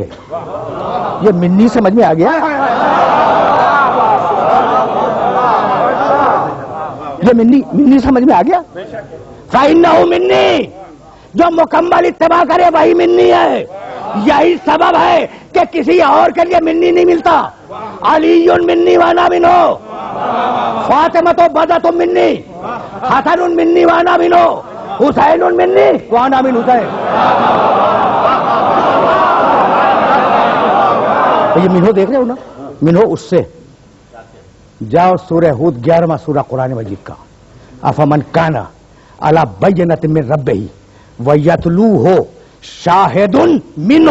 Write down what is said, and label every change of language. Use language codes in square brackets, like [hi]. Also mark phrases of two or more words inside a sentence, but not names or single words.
[ur] یہ منی سمجھ میں آ گیا؟ یہ منی سمجھ میں آ گیا؟ [ar] فإنہ منی, [ur] جو مکمل اتباع کرے وہی منی ہے. یہی سبب ہے کہ کسی اور کے لیے منی نہیں ملتا. [ar] علی منی وانا منہ, فاطمہ تو بدت منی, حسن منی وانا منو، حسین منی وانا من حسین. [ur] یہ منو دیکھ رہے ہو نا، منو اس سے. جاؤ سورہ ہود 11واں سورہ قرآن مجید کا. [ar] افمن کان علی بینۃ من ربہ ویتلوہ شاہد منہ.